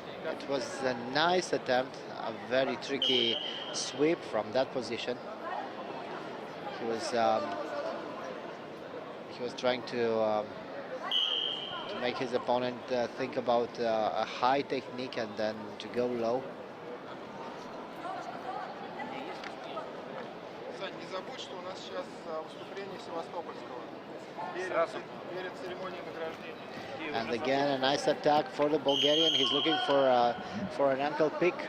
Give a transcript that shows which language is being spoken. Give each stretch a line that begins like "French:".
English: It was a nice attempt, a very tricky sweep from that position. He was trying to make his opponent think about a high technique and then to go low.
Russian: Сань, не забудь, что у нас сейчас выступление Севастопольского перед церемонией награждения.
English: And again, a nice attack for the Bulgarian. He's looking for an ankle pick.